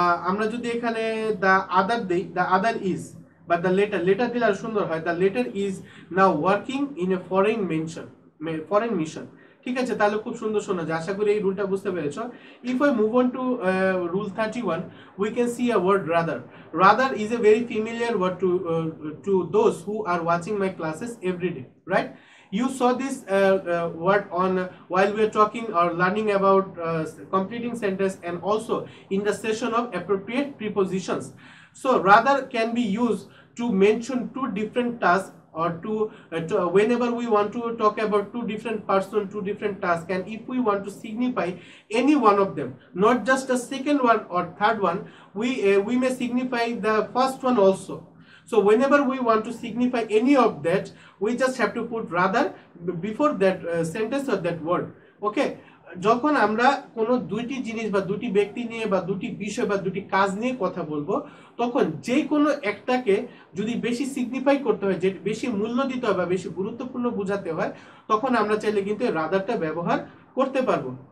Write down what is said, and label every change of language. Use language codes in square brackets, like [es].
[bn] আমরা যদি এখানে [en] the other [bn] দেই, [en] the other is বা the letter [bn] দিলে আর সুন্দর হয়, [en] The letter is now working in a foreign mission. [bn] ঠিক আছে, তাহলে খুব সুন্দর শোনা যায়। আশা করি এই রুলটা বুঝতে পেরেছো। [en] If I move on to rule 31, we can see a word rather. Rather is a very familiar word to those who are watching my classes every day, right? You saw this word on while we are talking or learning about completing sentence, and also in the session of appropriate prepositions. So rather can be used to mention two different tasks, or to whenever we want to talk about two different person, two different tasks, and if we want to signify any one of them, not just the second one or third one, we may signify the first one also. So whenever we want to signify any of that, we just have to put rather before that sentence or that word. [bn] Okay, যখন আমরা কোনো দুইটি জিনিস বা দুটি ব্যক্তি নিয়ে বা দুটি বিষয় বা দুটি কাজ নিয়ে কথা বলবো, তখন যে কোনো একটাকে যদি বেশি সিগনিফাই করতে হয়, যে বেশি মূল্য দিতে হয় বা বেশি গুরুত্বপূর্ণ বোঝাতে হয়, তখন আমরা চাইলে কিন্তু রাদারটা ব্যবহার করতে পারবো।